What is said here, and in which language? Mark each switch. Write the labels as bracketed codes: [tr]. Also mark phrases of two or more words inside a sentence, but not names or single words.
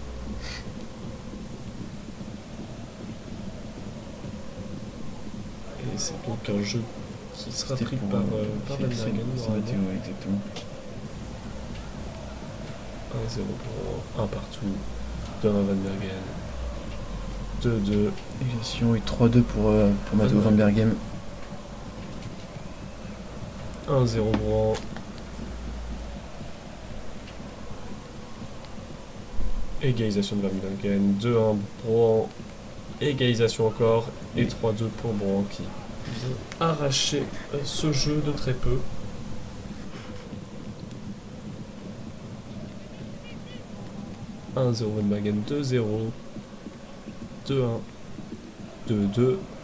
[fr] Et c'est donc un jeu qui sera C'était pris pour, par Van c'est Bergen. Matteo, ouais, exactement. 1-0 pour 1 partout. 2-1 Van Bergen. 2-2. Égalisation et 3-2 pour Matteo Van Bergen. 1-0 Brohan. Égalisation de Van Bergen. 2-1 Brohan. Égalisation encore. Et 3-2 pour Brohan qui vient arracher ce jeu de très peu. « 1-0 Van Bergen, 2-0, 2-1, 2-2.